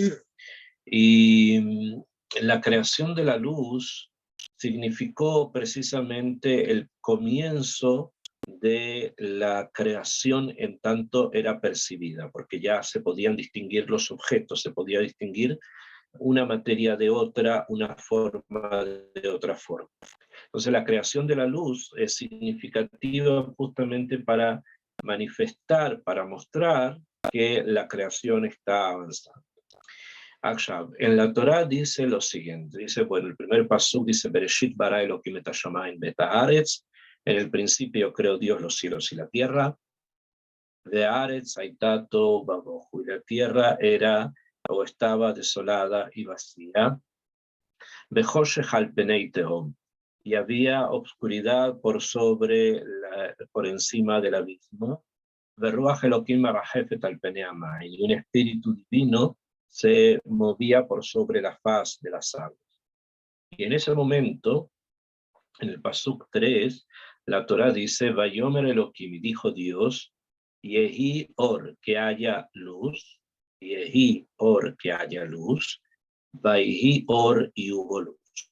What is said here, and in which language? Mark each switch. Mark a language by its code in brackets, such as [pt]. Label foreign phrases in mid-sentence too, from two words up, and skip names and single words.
[es] Y la creación de la luz significó precisamente el comienzo de la creación en tanto era percibida, porque ya se podían distinguir los objetos, se podía distinguir una materia de otra, una forma de otra forma. Entonces la creación de la luz es significativa justamente para manifestar, para mostrar que la creación está avanzando. En la Torá dice lo siguiente, dice, bueno, el primer pasuk dice, [he] בראשית ברא אלוהים את השמים ואת haaretz, [es] en el principio creó Dios los cielos y la tierra, [he] והארץ היתה תהו ובהו, [es] y la tierra era o estaba desolada y vacía, [he] וחושך על פני תהום, [es] y había obscuridad por encima del abismo, [he] ורוח אלוהים מרחפת על פני המים, [es] y un espíritu divino se movía por sobre la faz de las aguas. Y en ese momento, en el pasuk 3, la Torá dice, [he] ויאמר אלוהים, [es] y dijo Dios, [he] יהי אור, [es] que haya luz, [he] יהי אור, [es] que haya luz, [he] ויהי אור, [es] y hubo luz.